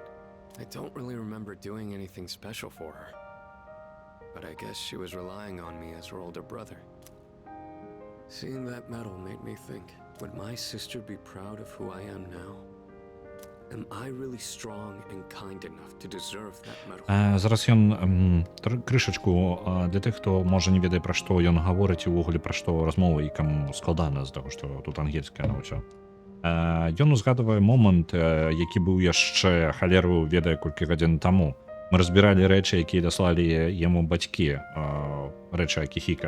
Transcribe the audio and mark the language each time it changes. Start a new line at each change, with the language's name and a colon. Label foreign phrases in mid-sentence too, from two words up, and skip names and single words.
English: I don't really remember doing anything special for her, but I guess she was relying on me as her older brother. Seeing that medal made me think, would my sister be proud of who I am now? Am I really strong and kind enough to deserve that medal?
Belarusian: Зараз ён крышачку для тых, хто можа не ведае, пра што ён гаворыць і ўвогуле пра што размова і каму складана з таго, што тут ангельская на ўсё. Ён узгадвае момант, які быў яшчэ халеру ведае колькі гадзін таму. Мы разбіралі рэчы, якія даслалі яму бацькі, рэчы Акіхіка.